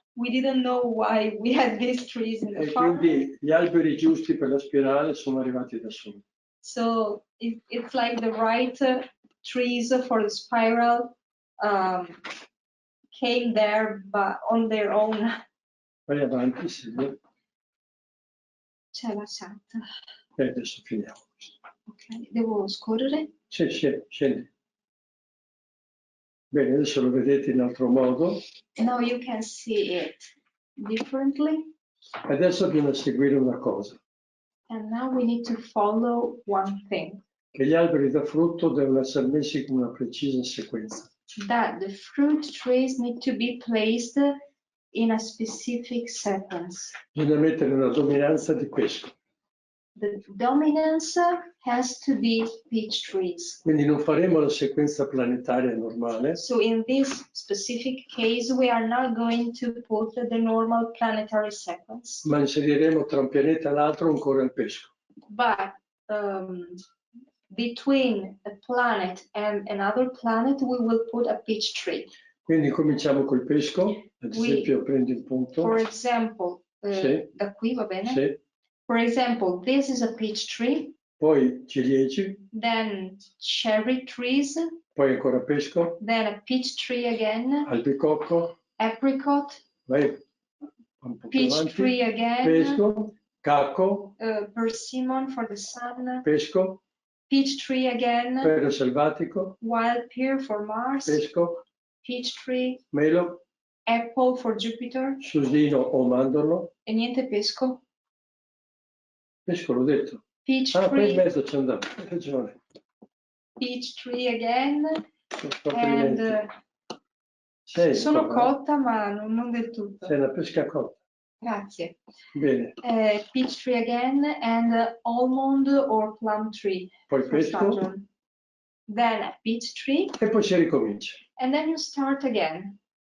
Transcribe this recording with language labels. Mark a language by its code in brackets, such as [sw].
[en] We didn't know why we had these trees in the [it] E [en] farm. [it] quindi gli alberi giusti per la spirale sono arrivati da soli. [en] So it's like the right trees for the spiral came there but on their own. [it] Vai avanti, Silvia. C'è la chat. E adesso finiamo. Ok, devo scorrere? Sì, scendi. Bene, adesso lo vedete in altro modo. [en] Now you can see it differently. [it] Adesso bisogna seguire una cosa, [en] And now we need to follow one thing. [it] che gli alberi da frutto devono essere messi con una precisa sequenza. [en] That the fruit trees need to be placed in a specific sequence. [it] Bisogna mettere una dominanza di pesco. [en] The dominance has to be peach trees. [it] Quindi non faremo la sequenza planetaria normale, [en] So in this specific case, we are not going to put the normal planetary sequence, [it] ma inseriremo tra un pianeta e l'altro ancora il pesco. [en] but between a planet and another planet, we will put a peach tree. [it] Quindi cominciamo col pesco, ad esempio prendi il punto. [en] For example, [it] Sì. da qui va bene? Sì. [en] For example, this is a peach tree, [it] Poi ciliegi, [en] then cherry trees, [it] poi ancora pesco, [en] then a peach tree again, [it] albicocco, [en] apricot, [it] vai un po' più [en] peach [it] avanti, [en] tree again, [it] pesco, cacco, [en] persimmon for the sun, [it] pesco, [en] Peach tree again. [it] Pero selvatico. [en] Wild pear for Mars. [it] Pesco. [en] Peach tree. [it] Melo. [en] Apple for Jupiter. [it] Susino o mandorlo. E niente pesco. Pesco l'ho detto. [en] Peach [it] poi in [en] tree. [it] mezzo c'è andato, hai ragione. [en] Peach tree again. And [it] sono cotta ma non del tutto. Sei una pesca cotta. Grazie. Bene. [en] Peach tree again and almond or plum tree. [it] Poi pesco. [en] Then a peach tree. [it] E poi si ricomincia. [en] And then you start again.